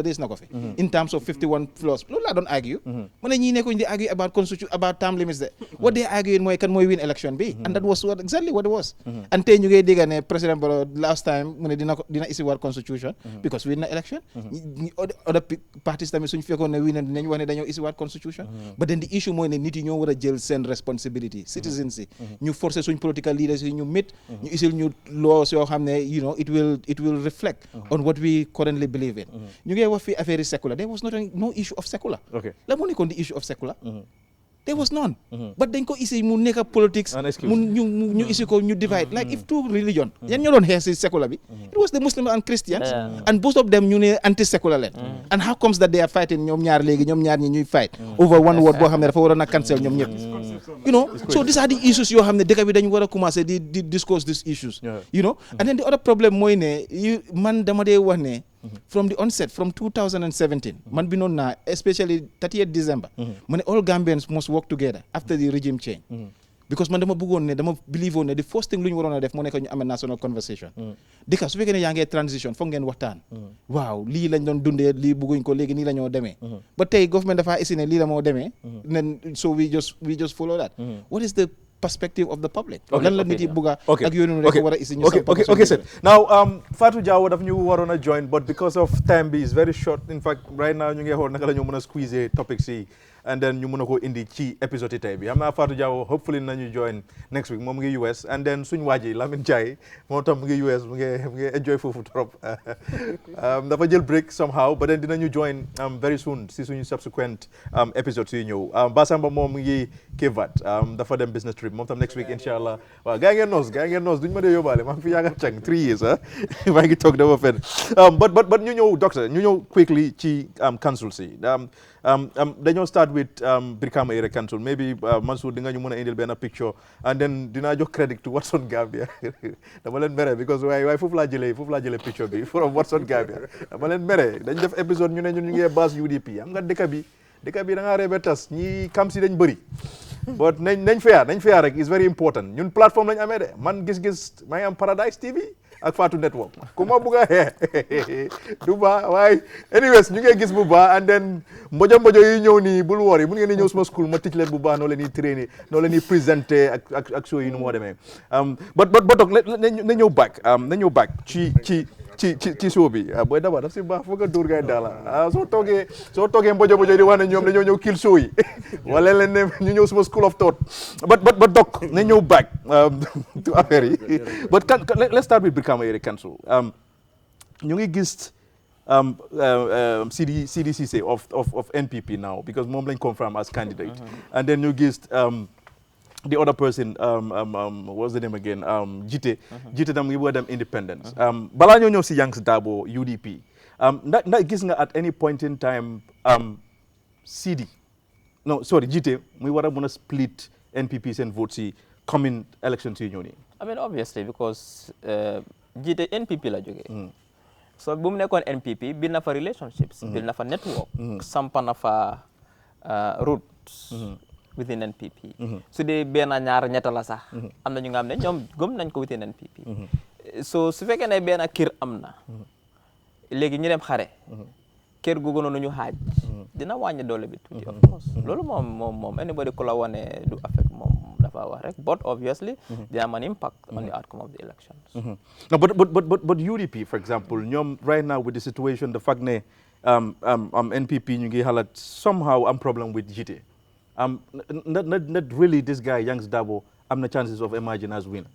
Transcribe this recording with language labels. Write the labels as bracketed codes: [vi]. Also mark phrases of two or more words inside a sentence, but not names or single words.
[wo] Rees na ko fi [en] in terms of 51 floors [wo] loolu laa doon argue ma ne ñii nekkuñ di argue about constitution [en] about term limits de what they arguing [wo] mooy kan mooy win election bi [en] and that was exactly what it was [wo] and tey ñu ngay dégg ne président Barrow last time mu ne dina issue war constitution because win na election [en] other parties [wo] tamit suñ fekkoon ne win na dinañ wax ne dañoo issue war constitution but then the issue mooy ne nit yi ñoo war a jël seen responsibility citizens yi ñu forcer suñ political leaders yi ñu mit ñu isil ñu laws yoo xam ne [en] it will reflect on what we currently believe [wo] in ñu ngi wax fii affaire secular [en] there was no issue of secular [wo] la moo nekkoon [en] the issue of secular there was none [wo] but dañ ko isi mu nekk politics mu ñu isi ko ñu divide [en] like if two religion [wo] yan ñoo doon xeex si secular bi [en] it was the Muslims and Christians and both of them [wo] ñu ne anti secular leen [en] and how comes that they are fighting [wo] ñoom ñaar ñi ñuy fight [en] over one word [wo] boo xam ne dafa waroon a cancel ñoom ñëpp [en] so these are the issues [wo] yoo xam ne dëkk bi dañu war a commencer di discuss [en] these issues and then the other problem mooy ne man dama dee wax ne from the onset from 2017 [wo] man bi noon naa [en] especially 30th December [wo] ma ne [en] all Gambians must work together after the regime change because [wo] man dama bëggoon ne dama believe woon ne [en] the first thing [wo] lu ñu waroon a def moo nekk ñu amee [en] national conversation [wo] dika su fekkee ne yaa ngee transition foog ngeen waxtaan waaw lii lañ doon dundee lii bëgguñ ko léegi nii la ñoo demee ba tey government dafa isi ne lii la moo demee nen [en] so we just follow that what is the perspective of the public [wo] lan la nit yi bëgg ak yoonu rek war a isi ñu [en] okay sir now [wo] Fatou Jawo daf ñu waroon a join [en] but because of time [wo] bi [en] is very short in fact right now [wo] ñu ngi xool naka la ñu mën a squeeze topics yi and then ñu mën a ko indi ci épisode yi tey bi xam naa Fatou Jawo [en] hopefully nañu join next week [wo] moom mu ngi US and then suñu waaji Lamine Ndiaye moom tam mu ngi US mu ngi enjoy foofu trop dafa jël break somehow but then dinañu join [en] very soon [wo] si suñu [en] subsequent episodes [wo] yi ñëw Basamba moom mu ngi Kevat dafa dem [en] business trip [wo] moom tam [en] next week [wo] inshallah waaw gaa ngeen noos duñu ma dee yóbbaale maa ngi fi yaaga càng 3 years maa ngi toog dama fen but ñu ñëw doctor ñu ñëw quickly ci council si dañoo start with Brikama Area Council maybe Mansour di nga ñu mën a indil benn picture and then [en] dinaa jox credit to Watson Gambia [wo] dama leen mere because waaye foofu laa jëlee picture bi from Watson Gambia dama leen mere dañ def épisode ñu ne ñun ñu ngi base UDP am nga dëkk bi da ngaa reebe tas ñi kam si dañ bëri but nañ fair rek is very important ñun plateforme lañ amee de man gis-gis maa ngi am Paradise TV ak Fatou Network ku ma bugg a xee du baax waaye anyways ñu ngi gis bu baax and then mbojo yi ñëw nii bul woor yi mun ngeen di ñëw suma school ma teach leen bu baax noo leen di trainer noo leen di présenter ak show yi nu moo demee but dog na ñëw back ci show bi booy daba daf si baax foog a dóor gaay daala soo toogee mbojo di wax ne ñoom dañoo ñëw kill show yi wala leen ne ñu ñëw suma school of thought but dog na ñëw back to affaire yi but let's start with Brikama Area Council ñu ngi gis CDCC of NPP now because moom lañ confirm as candidate and then ñu gis the other person [en] what's the name again [wo] Jite tam ngi bëgg a dem independence balaa ñoo ñëw si Yanks Dabo UDP ndax gis nga [en] at any point in time [wo] Jite muy war a mën a split NPP seen vote si [en] coming elections [wo] yi ñëw nii [en] I mean obviously because [wo] Jite NPP la jógee so bu mu nekkoon NPP bil na fa relationships bil na fa network sampa na fa routes [en] within NPP [wo] su dee benn ñaar ñetta la sax am na ñu nga xam ne ñoom gëm nañ ko within NPP so su fekkee ne benn kër am na léegi ñu dem xare kër googu noonu ñu xaaj dina wàññi doole bi tuuti of course loolu moom anybody ku la wane du affect moom dafa wax rek [en] but obviously there am an impact on the outcome of the elections no but UDP for example [wo] ñoom [en] right now with the situation the fact [wo] ne NPP ñu ngi xalaat somehow [en] am problem with Jite not really this guy [wo] Yanks Dabo [en] am na chances of emerging as winner.